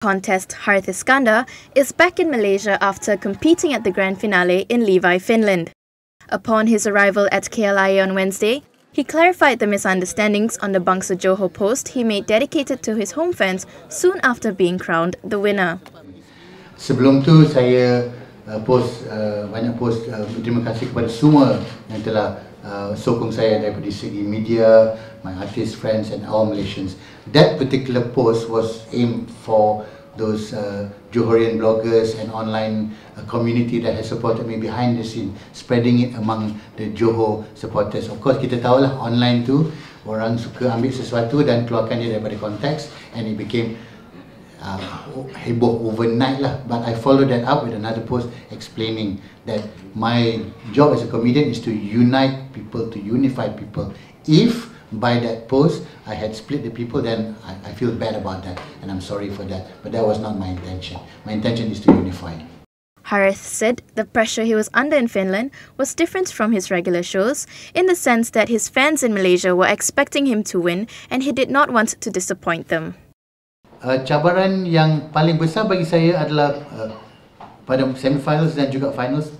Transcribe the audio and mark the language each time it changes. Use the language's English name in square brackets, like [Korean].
[English] Contest Harith Iskandar is back in Malaysia after competing at the grand finale in Levi, Finland. Upon his arrival at KLIA on Wednesday, he clarified the misunderstandings on the Bangsa Johor post he made dedicated to his home fans soon after being crowned the winner. [Malay] Sebelum tu saya banyak post berterima kasih kepada semua yang telah sokong saya daripada segi media, [English] my artist friends and all Malaysians. That particular post was aimed for those Johorian bloggers and online community that has supported me behind the scene, spreading it among the Johor supporters. Of course, [Malay] kita tahulah online tu orang suka ambil sesuatu dan keluarkan dia daripada konteks, [English] and it became heboh overnight lah. But I followed that up with another post explaining that my job as a comedian is to unite people, to unify people. If by that post I had split the people, then I feel bad about that and I'm sorry for that, but that was not my intention. My intention is to unify. Harith said the pressure he was under in Finland was different from his regular shows in the sense that his fans in Malaysia were expecting him to win and he did not want to disappoint them. [Malay] Cabaran yang paling besar bagi saya adalah pada semi-finals dan juga finals.